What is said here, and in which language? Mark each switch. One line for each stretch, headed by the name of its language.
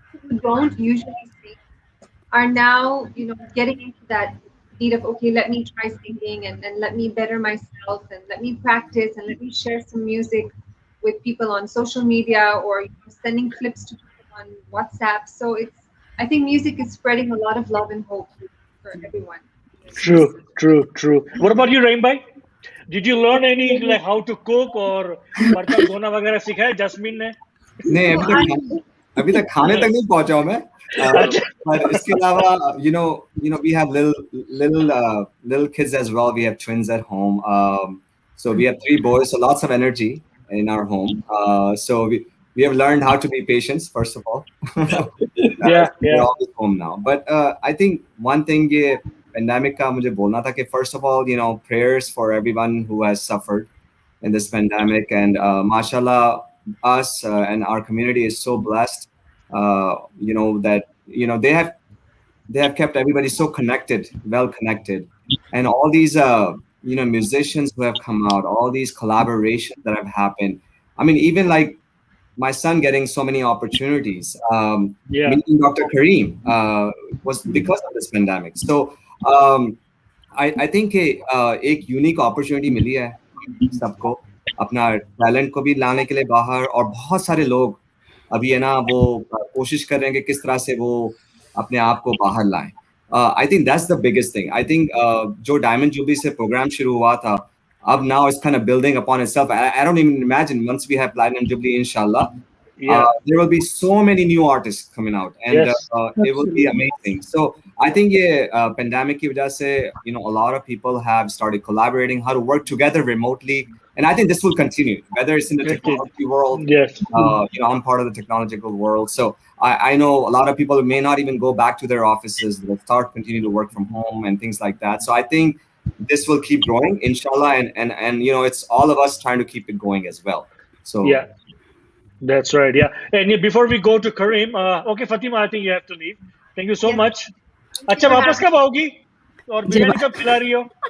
English: people who don't usually sing are now, getting into that need of, okay, let me try singing and let me better myself and let me practice and let me share some music with people on social media or sending clips to people on WhatsApp. So I think music is spreading a lot of love and hope for everyone. True. True. True. What about you, Rainbow? Did you learn any like how to cook or
Hindi: बर्तन धोना वगैरह सिखाया jasmine ने? नहीं अभी तक खाने तक नहीं पहुंचा हूं मैं पर इसके अलावा
English: we have little kids as well. We have twins at home, so we have 3 boys, so lots of energy in our home. So we have learned how to be patient first of all. Yeah. We're always home now, but I think one thing
Hindi: ये pandemic का मुझे बोलना था कि
English: first of all prayers for everyone who has suffered in this pandemic, and mashallah us and our community is so blessed that they have kept everybody so connected, well connected, and all these musicians who have come out, all these collaborations that have happened. I mean, even like my son getting so many opportunities, Yeah. meeting Dr. Kareem was because of this pandemic.
Hindi: So I think एक
English: unique opportunity
Hindi: मिली है सबको अपना talent को भी लाने के लिए बाहर, और बहुत सारे लोग अभी है ना वो कोशिश कर रहे हैं कि किस तरह से वो अपने आप को बाहर लाएं.
English: I think that's the biggest thing. I think
Hindi: जो डायमंड जुबली से प्रोग्राम शुरू हुआ था, अब
English: now it's kind of building upon itself. I don't even imagine once we have Platinum Jubilee, inshallah, there will be so many new artists coming out, and it will be amazing. So I think pandemic
Hindi: की वजह से
English: a lot of people have started collaborating how to work together remotely, and I think this will continue, whether it's in the technology world. Yes. I'm part of the technological world, so I know a lot of people may not even go back to their offices. They'll start continue to work from home and things like that. So I think this will keep growing, inshallah, and it's all of us trying to keep it going as well. So yeah, that's right. Yeah, and before we go to Kareem, okay, Fatima, I think you have to leave. Thank you so much.
Hindi: अच्छा वापस कब आओगी और बिरयानी कब खिला रही हो?